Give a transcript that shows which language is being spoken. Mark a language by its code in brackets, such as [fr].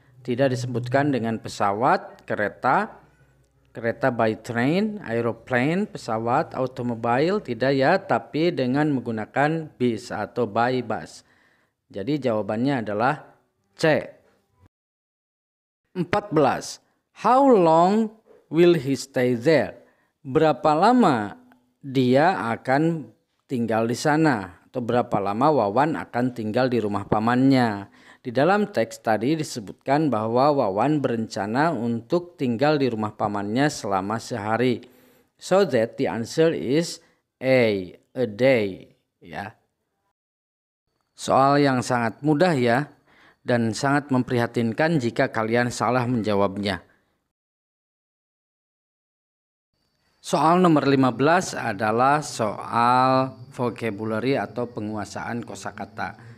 [id] Tidak disebutkan dengan pesawat, kereta [en] by train, [id] aeroplane, pesawat, automobile, tidak ya, tapi dengan menggunakan bis atau [en] by bus. [id] Jadi jawabannya adalah C. 14. [en] How long will he stay there? [id] Berapa lama dia akan tinggal di sana? Atau berapa lama Wawan akan tinggal di rumah pamannya? Di dalam teks tadi disebutkan bahwa Wawan berencana untuk tinggal di rumah pamannya selama sehari. [en] So that the answer is A day. [id] Ya. Soal yang sangat mudah ya, dan sangat memprihatinkan jika kalian salah menjawabnya. Soal nomor 15 adalah soal vocabulary atau penguasaan kosakata.